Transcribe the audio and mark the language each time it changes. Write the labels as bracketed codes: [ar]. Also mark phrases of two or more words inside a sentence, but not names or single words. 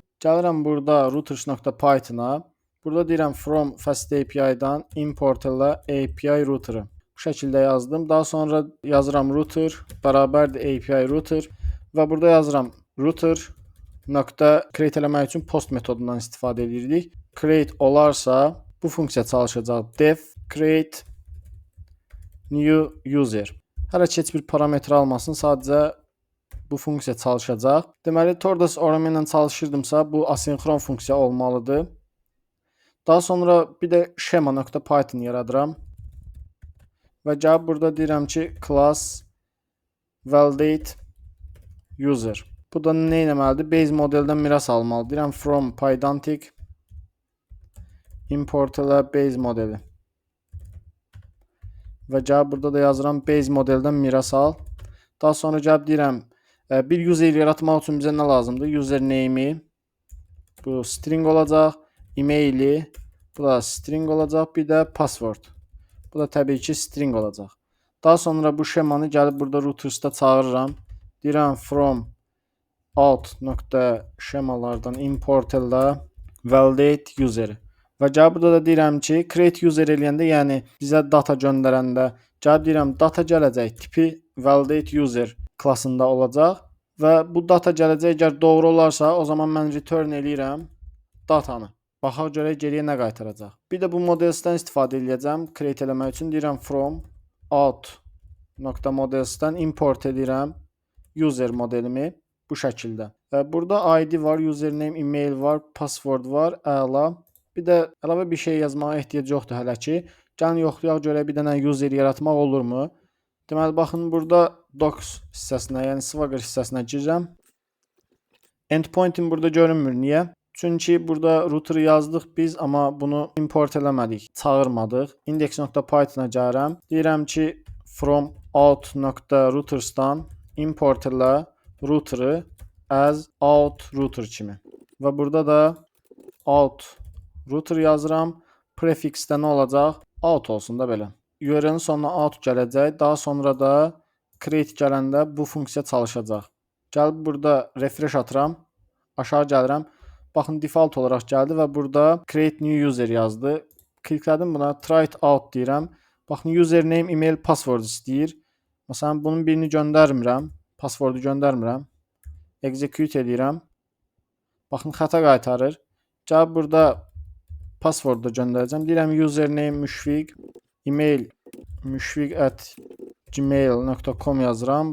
[az] Gəlirəm burada routers.python-a. Burada deyirəm [en] from fast API-dan import [az] ilə [en] API router-ı. [az] Bu şəkildə yazdım. Daha sonra yazıram router bərabərdir [en] API router [az] və burada yazıram router nöqtə create eləmək üçün post metodundan istifadə edirdik. Create olarsa bu funksiya çalışacaq. [en] Def create new user. [az] Hələ ki heç bir parametr almasın, sadəcə bu funksiya çalışacaq. Deməli Tordas ORM ilə çalışırdımsa bu asinxron funksiya olmalıdır. Daha sonra bir də schema.python yaradıram. Və gəlib burada deyirəm ki [en] class validate user. [az] Bu da nə etməlidir? [en] Base modeldən [az] miras almalı. Deyirəm [en] from pydantic import [az] ilə [en] base modeli. [az] Və gəlib burada da yazıram [en] base modeldən [az] miras al. Daha sonra gəlib deyirəm bir user yaratmaq üçün bizə nə lazımdır? [en] User name'i [az] bu string olacaq, emaili bu da string olacaq, bir də password. Bu da təbii ki string olacaq. Daha sonra bu şemanı gəlib burada routers'da çağırıram. Deyirəm [en] from out.şemalardan import [az] ilə [en] validate user. [az] Və gəlib burada da deyirəm ki [en] create user [az] eləyəndə, yəni bizə data göndərəndə gəlib deyirəm data gələcək tipi [en] validate user [az] klassında olacaq və bu data gələcək əgər doğru olarsa o zaman mən return eləyirəm datanı. Baxaq görək geriyə nə qaytaracaq. Bir də bu modelsdən istifadə edəcəm create eləmək üçün. Deyirəm from out.modelsdən import edirəm user modelimi bu şəkildə. Və burada ID var, username, email var, password var, əla. Bir də əlavə bir şey yazmağa ehtiyac yoxdur hələ ki. Gəlin yoxlayaq görək bir dənə user yaratmaq olurmu? Deməli baxın burada docs hissəsinə, yəni Swagger hissəsinə girirəm. Endpoint'im burada görünmür. Niyə? Çünki burada router yazdıq biz, amma bunu import eləmədik, çağırmadıq. Index.python-a gəlirəm. Deyirəm ki [en] from out.routers'dan import [az] elə router-ı [en] as out router [az] kimi. Və burada da [en] out router [az] yazıram. Prefix-də nə olacaq? Out olsun da belə. URL-in sonuna out gələcək. Daha sonra da create gələndə bu funksiya çalışacaq. Gəlib burada refresh atıram. Aşağı gəlirəm. Baxın default olaraq gəldi və burada [en] create new user [az] yazdı. Kliklədim buna, [en] try it out deyirəm. [az] Baxın, username, email, password istəyir. Məsələn, bunun birini göndərmirəm. Passwordu göndərmirəm. Execute edirəm. Baxın, xəta qaytarır. Gəlib burada passwordu göndərəcəm. Deyirəm username müşfiq, email müşfiq@gmail.com yazıram.